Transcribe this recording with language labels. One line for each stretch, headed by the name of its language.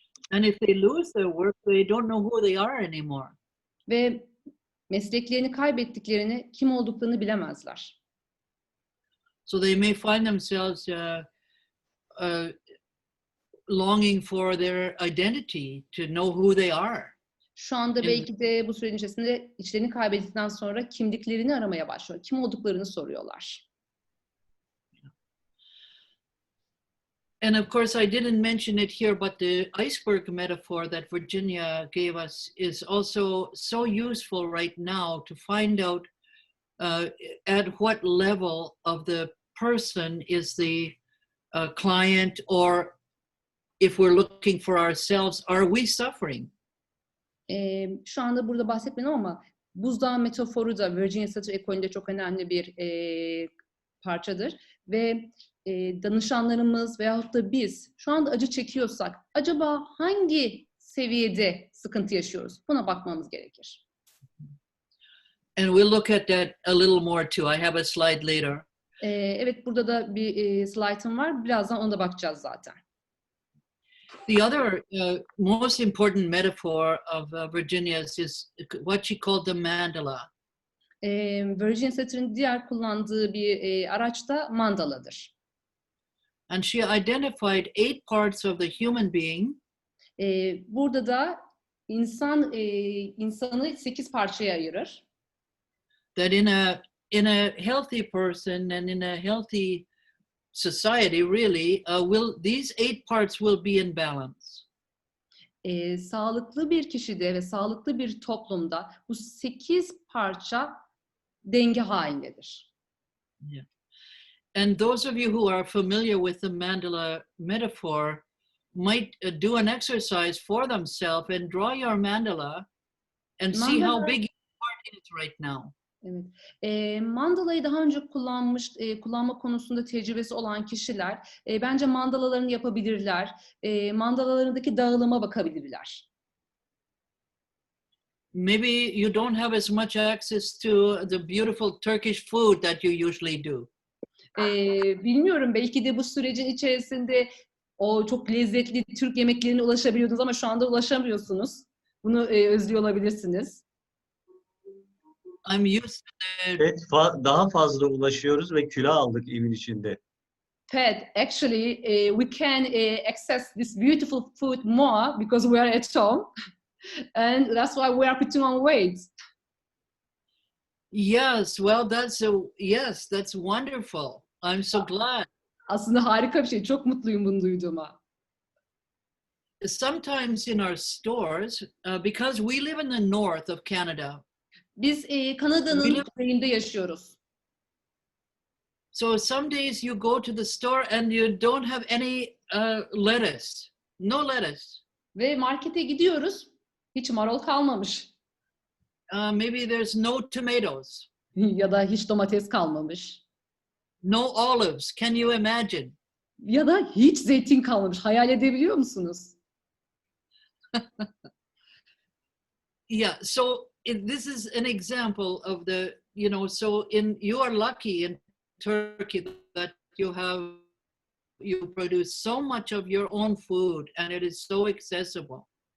English: And if they lose their work, they don't know who they are anymore.
Turkish: Ve mesleklerini kaybettiklerini, kim olduklarını bilemezler.
English: So they may find themselves longing for their identity, to know who they are.
Turkish: Şu anda Evet. belki de bu sürecin içerisinde içlerini kaybettikten sonra kimliklerini aramaya başlıyor. Kim olduklarını soruyorlar.
English: And of course, I didn't mention it here, but the iceberg metaphor that Virginia gave us is also so useful right now to find out at what level of the person is the client, or if we're looking for ourselves, are we suffering?
Turkish: Şu anda burada bahsetmedim ama buzdağı metaforu da Virginia Satir ekolünde çok önemli bir parçadır. Ve danışanlarımız veyahut da biz şu anda acı çekiyorsak acaba hangi seviyede sıkıntı yaşıyoruz? Buna bakmamız gerekir.
English: And we'll look at that a little more too. I have a slide later.
Turkish: Evet, burada da bir slaytım var. Birazdan ona da bakacağız zaten.
English: The other most important metaphor of Virginia's is what she called the mandala.
Turkish: Virginia Satir'in diğer kullandığı bir araç da mandaladır.
English: And she identified 8 parts of the human being.
Turkish: Burada da insanı 8 parçaya ayırır.
English: That in a healthy person and in a healthy society, really, these 8 parts will be in balance. Sağlıklı bir kişide ve sağlıklı bir toplumda bu 8 parça denge halindedir. Yeah. And those of you who are familiar with the mandala metaphor might do an exercise for themselves and draw your mandala and see how big your part is right now.
Turkish: Evet. Mandalayı daha önce kullanma konusunda tecrübesi olan kişiler bence mandalalarını yapabilirler. Mandalalarındaki dağılıma bakabilirler.
English: Maybe you don't have as much access to the beautiful Turkish food that you usually do.
Turkish: Bilmiyorum, belki de bu sürecin içerisinde o çok lezzetli Türk yemeklerine ulaşabiliyordunuz ama şu anda ulaşamıyorsunuz. Bunu özlüyor olabilirsiniz.
English: I'm used to
Turkish: Evet, daha fazla ulaşıyoruz ve kilo aldık evin içinde.
English: Pat, actually, we can access this beautiful food more because we are at home, and that's why we are putting on weight. Yes, well, that's wonderful. I'm so glad.
Turkish: Aslında harika bir şey. Çok mutluyum bunu duyduğuma.
English: Sometimes in our stores, because we live in the north of Canada.
Turkish: Biz Kanada'nın kuzeyinde yaşıyoruz.
English: So some days you go to the store and you don't have any lettuce. No lettuce.
Turkish: Ve markete gidiyoruz. Hiç marul kalmamış.
English: Maybe there's no tomatoes.
Turkish: Ya da hiç domates kalmamış.
English: No olives. Can you imagine?
Turkish: Ya da hiç zeytin kalmamış. Hayal edebiliyor musunuz?
English: Yeah, so this is an example of the, so you are lucky in Turkey that you produce so much of your own food and it is so accessible.